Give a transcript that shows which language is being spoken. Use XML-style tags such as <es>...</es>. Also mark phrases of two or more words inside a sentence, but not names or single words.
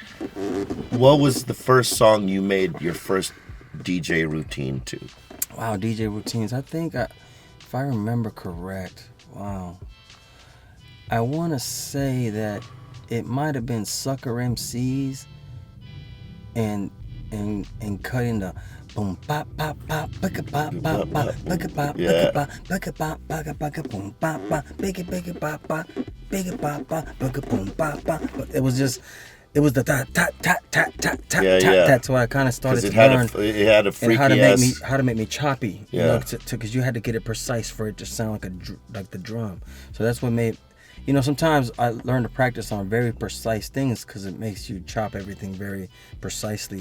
<en>What was the first song you made your first DJ routine to? Wow, DJ routines. I think, if I remember correct, wow, I want to say that it might have been Sucker MCs and cutting the boom pop pop pop bicka pop pop pop bicka pop bicka pop bicka pop bicka bicka boom pop pop bicka pop pop bicka pop pop bicka boom pop pop. It was the tat tat tat tat tat tat tat. That's why I kind of started to learn. It had a freaky how to make me choppy. Yeah. You know, because you had to get it precise for it to sound like the drum. So that's what made. You know, sometimes I learn to practice on very precise things, because it makes you chop everything very precisely.</en>